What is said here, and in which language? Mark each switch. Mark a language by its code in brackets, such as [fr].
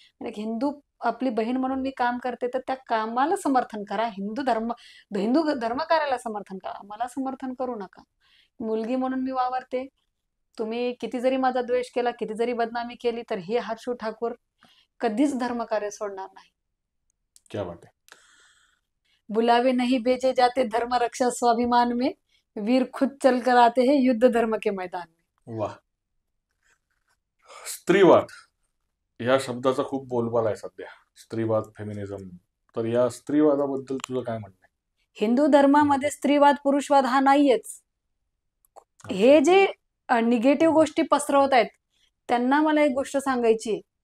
[mr] आणि एक हिंदू आपली बहीण म्हणून मी काम करते तर त्या कामाला समर्थन करा. हिंदू धर्मकार्याला समर्थन करा, मला समर्थन करू नका. मुलगी म्हणून मी वावरते. तुम्ही किती जरी माझा द्वेष केला, किती जरी बदनामी केली, तर हे हर्ष ठाकूर कधीच धर्मकार्य सोडणार नाही. [hi] क्या बात है. बुलावे नहीं भेजे जाते धर्म रक्षा स्वाभिमान में, वीर खुद चल कर आते हैं युद्ध धर्म के मैदान में. वाह. [mr] स्त्रीवाद या शब्दाचा खूप बोलबाला आहे सध्या. स्त्रीवाद, फेमिनिझम. तर या स्त्रीवादाबद्दल तुझं काय म्हणणं आहे? हिंदू धर्मामध्ये स्त्रीवाद पुरुषवाद हा नाहीयेच. हे जे निगेटिव्ह गोष्टी पसरवत आहेत त्यांना मला एक गोष्ट सांगायची आहे.